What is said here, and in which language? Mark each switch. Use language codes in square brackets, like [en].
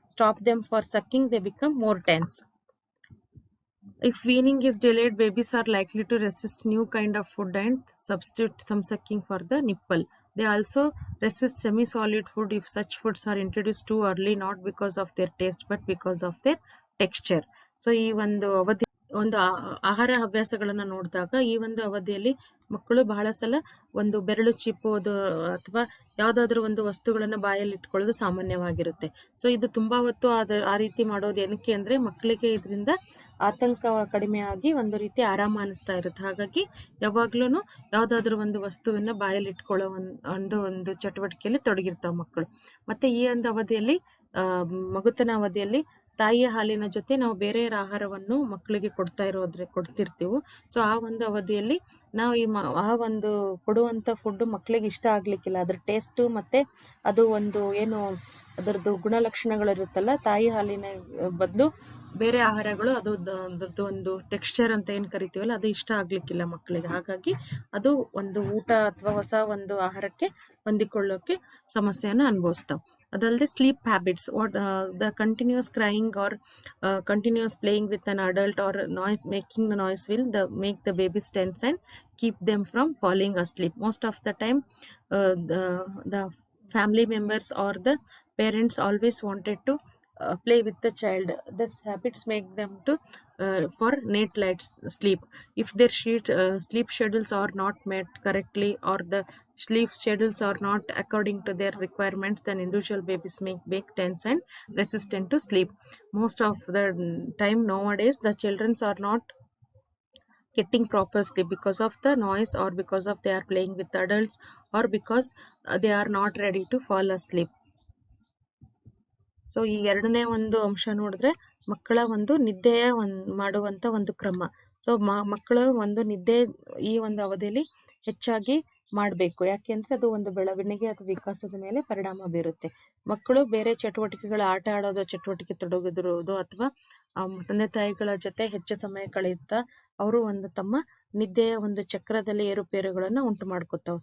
[en] stop them for sucking, they become more tense. If weaning is delayed, babies are likely to resist new kind of food and substitute thumb sucking for the nipple. They also resist semi-solid food if such foods are introduced too early, not because of their taste but because of their texture. [kn] So ಈ ಒಂದು ಅವಧಿ ಒಂದು ಆಹಾರ ಹವ್ಯಾಸಗಳನ್ನು ನೋಡಿದಾಗ ಈ ಒಂದು ಅವಧಿಯಲ್ಲಿ ಮಕ್ಕಳು ಬಹಳ ಸಲ ಒಂದು ಬೆರಳು ಚಿಪ್ಪೋದು ಅಥವಾ ಯಾವುದಾದ್ರೂ ಒಂದು ವಸ್ತುಗಳನ್ನು ಬಾಯಲ್ಲಿ ಇಟ್ಕೊಳ್ಳೋದು ಸಾಮಾನ್ಯವಾಗಿರುತ್ತೆ. ಸೊ ಇದು ತುಂಬಾ ಹೊತ್ತು ಆ ರೀತಿ ಮಾಡೋದು ಏನಕ್ಕೆ ಅಂದರೆ ಮಕ್ಕಳಿಗೆ ಇದರಿಂದ ಆತಂಕ ಕಡಿಮೆ ಆಗಿ ಒಂದು ರೀತಿ ಆರಾಮ ಅನಿಸ್ತಾ ಇರುತ್ತೆ. ಹಾಗಾಗಿ ಯಾವಾಗ್ಲೂ ಯಾವುದಾದ್ರೂ ಒಂದು ವಸ್ತುವನ್ನ ಬಾಯಲ್ಲಿ ಇಟ್ಕೊಳ್ಳೋ ಒಂದು ಚಟುವಟಿಕೆಯಲ್ಲಿ ತೊಡಗಿರ್ತಾವೆ ಮಕ್ಕಳು. ಮತ್ತೆ ಈ ಒಂದು ಅವಧಿಯಲ್ಲಿ ಮಗುತನ ಅವಧಿಯಲ್ಲಿ ತಾಯಿಯ ಹಾಲಿನ ಜೊತೆ ನಾವು ಬೇರೆ ಆಹಾರವನ್ನು ಮಕ್ಕಳಿಗೆ ಕೊಡ್ತಿರ್ತೀವಿ. ಸೊ ಆ ಒಂದು ಅವಧಿಯಲ್ಲಿ ನಾವು ಆ ಒಂದು ಕೊಡುವಂಥ ಫುಡ್ ಮಕ್ಕಳಿಗೆ ಇಷ್ಟ ಆಗ್ಲಿಕ್ಕಿಲ್ಲ. ಅದ್ರ ಟೇಸ್ಟು ಮತ್ತೆ ಅದು ಒಂದು ಏನು ಅದರದ್ದು ಗುಣಲಕ್ಷಣಗಳಿರುತ್ತಲ್ಲ, ತಾಯಿ ಹಾಲಿನ ಬದಲು ಬೇರೆ ಆಹಾರಗಳು ಅದ್ರದ್ದು ಒಂದು ಟೆಕ್ಸ್ಚರ್ ಅಂತ ಏನು ಕರಿತೀವಲ್ಲ ಅದು ಇಷ್ಟ ಆಗ್ಲಿಕ್ಕಿಲ್ಲ ಮಕ್ಕಳಿಗೆ. ಹಾಗಾಗಿ ಅದು ಒಂದು ಊಟ ಅಥವಾ ಹೊಸ ಒಂದು ಆಹಾರಕ್ಕೆ ಹೊಂದಿಕೊಳ್ಳೋಕೆ ಸಮಸ್ಯೆಯನ್ನು ಅನುಭವಿಸ್ತಾವೆ. ಅದಲ್ಲದೆ [en] Sleep habits, the continuous crying or continuous playing with an adult or making the noise will make the babies tense and keep them from falling asleep. Most of the time the family members or the parents always wanted to play with the child. These habits make them to for night sleep. If their sleep schedules are not met correctly or the sleep schedules are not according to their requirements, then individual babies make tense and resistant to sleep. Most of the time nowadays the children are not getting proper sleep because of the noise or because of they are playing with adults or because they are not ready to fall asleep. [kn] So ಈ ಎರಡನೇ ಒಂದು ಅಂಶ ನೋಡಿದ್ರೆ ಮಕ್ಕಳ ಒಂದು ನಿದ್ದೆಯ ಮಾಡುವಂಥ ಒಂದು ಕ್ರಮ. ಸೊ ಮಕ್ಕಳ ಒಂದು ನಿದ್ದೆ ಈ ಒಂದು ಅವಧಿಯಲ್ಲಿ ಹೆಚ್ಚಾಗಿ ಮಾಡಬೇಕು. ಯಾಕೆಂದರೆ ಅದು ಒಂದು ಬೆಳವಣಿಗೆ ಅಥವಾ ವಿಕಾಸದ ಮೇಲೆ ಪರಿಣಾಮ ಬೀರುತ್ತೆ. ಮಕ್ಕಳು ಬೇರೆ ಚಟುವಟಿಕೆಗಳು, ಆಟ ಆಡೋದು ಚಟುವಟಿಕೆ ತೊಡಗಿದಿರುವುದು ಅಥವಾ ತಂದೆ ತಾಯಿಗಳ ಜೊತೆ ಹೆಚ್ಚು ಸಮಯ ಕಳೆಯುತ್ತಾ ಅವರು ಒಂದು ತಮ್ಮ ನಿದ್ದೆಯ ಒಂದು ಚಕ್ರದಲ್ಲಿ ಏರುಪೇರುಗಳನ್ನು ಉಂಟು ಮಾಡ್ಕೊತಾವೆ.